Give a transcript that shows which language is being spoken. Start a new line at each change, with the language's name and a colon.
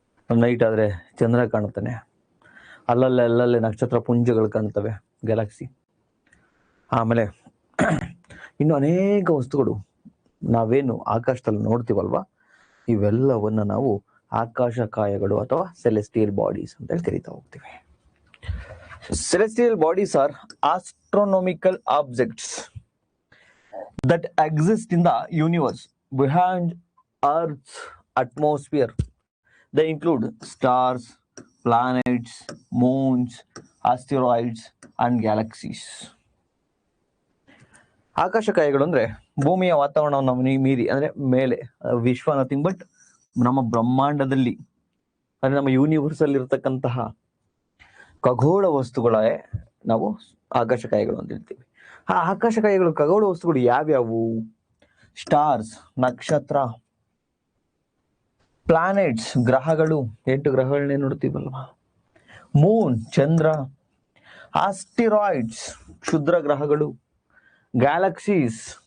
Kannada: Night ಆದ್ರೆ ಚಂದ್ರ ಕಾಣ್ತಾನೆ, ಅಲ್ಲಲ್ಲೇ ನಕ್ಷತ್ರ ಪುಂಜಗಳು ಕಾಣ್ತವೆ, ಗ್ಯಾಲಕ್ಸಿ. ಆಮೇಲೆ ಇನ್ನು ಅನೇಕ ವಸ್ತುಗಳು ನಾವೇನು ಆಕಾಶದಲ್ಲಿ ನೋಡ್ತೀವಲ್ವಾ, ಇವೆಲ್ಲವನ್ನ ನಾವು ಆಕಾಶ ಕಾಯಗಳು ಅಥವಾ ಸೆಲೆಸ್ಟಿಯಲ್ ಬಾಡೀಸ್ ಅಂತ ಹೇಳಿ ಕರಿತಾ ಹೋಗ್ತೀವಿ.
English: Celestial bodies are astronomical objects that exist in the universe behind Earth's atmosphere. They include stars, planets, moons, asteroids, and galaxies.
Kannada: ಆಕಾಶಕಾಯಗಳು ಅಂದ್ರೆ ಭೂಮಿಯ ವಾತಾವರಣವನ್ನು ಮೀರಿ, ಅಂದ್ರೆ ಮೇಲೆ ವಿಶ್ವ ನಥಿಂಗ್ ಬಟ್ ನಮ್ಮ ಬ್ರಹ್ಮಾಂಡದಲ್ಲಿ, ಅಂದ್ರೆ ನಮ್ಮ ಯೂನಿವರ್ಸ್ ಅಲ್ಲಿ ಇರತಕ್ಕಂತಹ ಖಗೋಳ ವಸ್ತುಗಳೇ ನಾವು ಆಕಾಶಕಾಯಗಳು ಅಂತ ಹೇಳ್ತೀವಿ. ಆ ಆಕಾಶಕಾಯಗಳು ಖಗೋಳ ವಸ್ತುಗಳು ಯಾವ್ಯಾವು? ಸ್ಟಾರ್ಸ್ ನಕ್ಷತ್ರ, ಪ್ಲಾನೆಟ್ಸ್ ಗ್ರಹಗಳು, 8 ಗ್ರಹಗಳನ್ನೇ ನೋಡ್ತೀವಲ್ವಾ, ಮೂನ್ ಚಂದ್ರ, ಆಸ್ಟಿರಾಯ್ಡ್ಸ್ ಕ್ಷುದ್ರ ಗ್ರಹಗಳು, ಗ್ಯಾಲಕ್ಸೀಸ್.